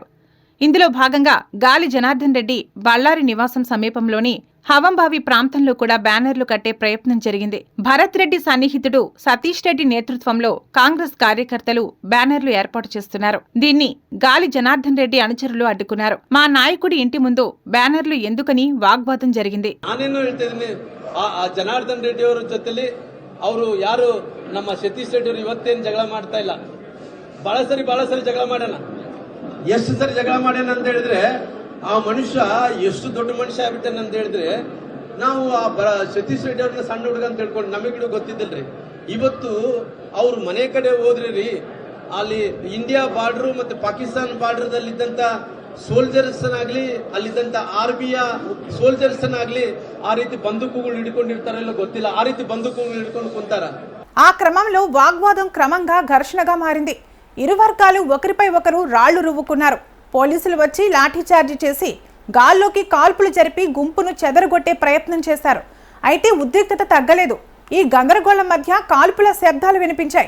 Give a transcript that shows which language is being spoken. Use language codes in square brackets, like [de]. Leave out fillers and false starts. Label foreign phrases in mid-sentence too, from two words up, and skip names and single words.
[te] ఇందులో భాగంగా గాలి జనార్దన్ రెడ్డి బళ్ళారి నివాసం సమీపంలోని హవంబావి ప్రాంతంలో కూడా బ్యానర్లు కట్టే ప్రయత్నం జరిగింది. భరత్ రెడ్డి సన్నిహితుడు సతీష్ రెడ్డి నేతృత్వంలో కాంగ్రెస్ కార్యకర్తలు బ్యానర్లు ఏర్పాటు చేస్తున్నారు. దీన్ని గాలి జనార్దన్ రెడ్డి అనుచరులు అడ్డుకున్నారు. మా నాయకుడి ఇంటి ముందు బ్యానర్లు ఎందుకని వాగ్వాదం జరిగింది. [kn] ಜನಾರ್ದನ್ ರೆಡ್ಡಿ ಅವರ ಜೊತೆಲಿ ಅವರು ಯಾರು ನಮ್ಮ ಸತೀಶ್ ರೆಡ್ಡಿ ಅವರು ಇವತ್ತೇನು ಜಗಳ ಮಾಡ್ತಾ ಇಲ್ಲ. ಬಹಳ ಸರಿ ಜಗಳ ಮಾಡೋಣ. ಎಷ್ಟು ಸರಿ ಜಗಳ ಮಾಡ್ಯಾನ ಅಂತ ಹೇಳಿದ್ರೆ ಆ ಮನುಷ್ಯ ಎಷ್ಟು ದೊಡ್ಡ ಮನುಷ್ಯ ಆಗ್ಬಿಟ್ಟಾನ ಅಂತ ಹೇಳಿದ್ರೆ ನಾವು ಸತೀಶ್ ರೆಡ್ಡಿ ಅವ್ರನ್ನ ಸಣ್ಣ ಹುಡುಗ ಅಂತ ಹೇಳ್ಕೊಂಡು ನಮಗಿಡು ಗೊತ್ತಿದ್ದಿಲ್ರಿ. ಇವತ್ತು ಅವ್ರ ಮನೆ ಕಡೆ ಹೋದ್ರಿ ಅಲ್ಲಿ ಇಂಡಿಯಾ ಬಾರ್ಡರ್ ಮತ್ತೆ ಪಾಕಿಸ್ತಾನ ಬಾರ್ಡರ್ ದಲ್ಲಿದ್ದಂತ ಸೋಲ್ಜರ್ಸ್ ಆಗ್ಲಿ, ಅಲ್ಲಿದ್ದಂತ ಆರ್ಮಿಯ ಸೋಲ್ಜರ್ಸ್ ಆಗ್ಲಿ ಆ ರೀತಿ ಬಂದೂಕುಗಳು ಹಿಡ್ಕೊಂಡಿರ್ತಾರಲ್ಲ ಗೊತ್ತಿಲ್ಲ. ಆ ರೀತಿ ಬಂದೂಕುಗಳು ಹಿಡ್ಕೊಂಡು ಕುಂತಾರ. [te] ఆ క్రమంలో వాగ్వాదం క్రమంగా ఘర్షణగా మారింది. ఇరు వర్గాలు ఒకరిపై ఒకరు రాళ్లు రువ్వుకున్నారు. పోలీసులు వచ్చి లాఠీచార్జి చేసి గాల్లోకి కాల్పులు జరిపి గుంపును చెదరగొట్టే ప్రయత్నం చేశారు. అయితే ఉద్రిక్తత తగ్గలేదు. ఈ గందరగోళం మధ్య కాల్పుల శబ్దాలు వినిపించాయి.